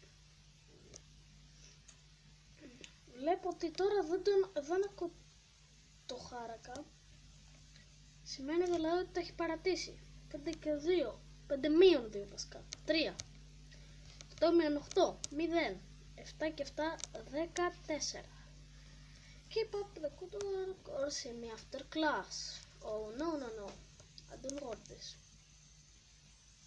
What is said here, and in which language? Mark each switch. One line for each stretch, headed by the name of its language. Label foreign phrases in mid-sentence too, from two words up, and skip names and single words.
Greek: Βλέπω ότι τώρα δεν ακούω το χάρακα. Σημαίνει δηλαδή ότι το έχει παρατήσει. 5 και 2, 5 μείον 2 βασικά, 3. 8 μείον 8, 0. 7 και 7, 14.
English: Keep up the good work or see me after class. Oh no. I don't want this.